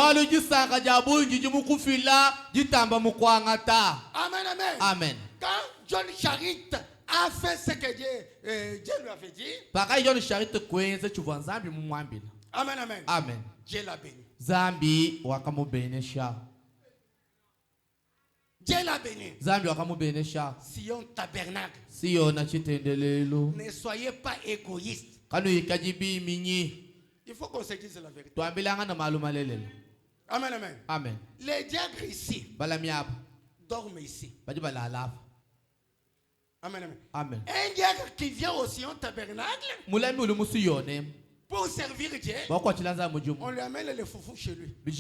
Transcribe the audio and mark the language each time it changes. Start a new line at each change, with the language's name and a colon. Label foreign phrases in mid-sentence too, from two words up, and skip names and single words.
French: Amen, amen. Amen. Quand John Charite a fait ce que Dieu lui avait dit. Amen, amen. Amen. Dieu l'a béni.
Luba-Lulua: Zambi wakamubenesha.
French: Dieu l'a béni.
Luba-Lulua: Zambi wakamubenesha.
French: Sion tabernacle.
Luba-Lulua: Siona chitendelelo.
French: Ne soyez pas égoïste. Il faut qu'on se dise la vérité. Amen, amen. Amen. Les diacres ici dorment ici. Amen, amen. Amen. Un diacre qui vient au Sion tabernacle pour servir Dieu, on lui amène le foufou chez lui.